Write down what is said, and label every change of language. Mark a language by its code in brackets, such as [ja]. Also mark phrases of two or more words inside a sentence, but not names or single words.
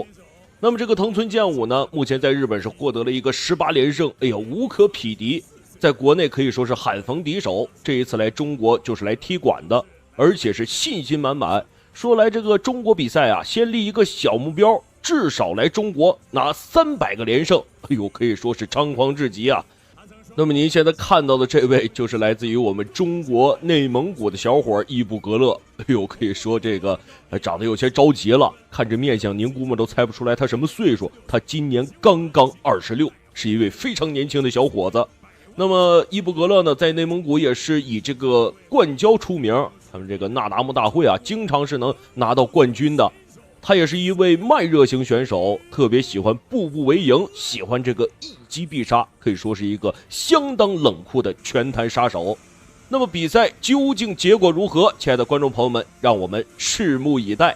[zh] 那麼這個藤村健吾呢，目前在日本是獲得了一個18連勝，哎呀，無可匹敵，在國內可以說是罕逢敵手。這一次來中國就是來踢館的，而且是信心滿滿，說來這個中國比賽啊，先立一個小目標，至少來中國拿300個連勝，哎呦，可以說是猖狂至極啊！那麼您現在看到的這位就是來自于我们中国內蒙古的小伙伊布格勒，哎呦，可以說這個長得有些着急了，看着面相您估摸都猜不出來他什麼歲數，他今年剛剛26，是一位非常年輕的小伙子。那麼伊布格勒呢，在內蒙古也是以這個灌膠出名，他們這個那達慕大會啊，經常是能拿到冠軍的。他也是一位慢熱型選手，特別喜歡步步為營，喜歡這個一擊必殺，可以說是一個相當冷酷的拳壇殺手。那麼比賽究竟結果如何？親愛的觀眾朋友們，讓我們拭目以待。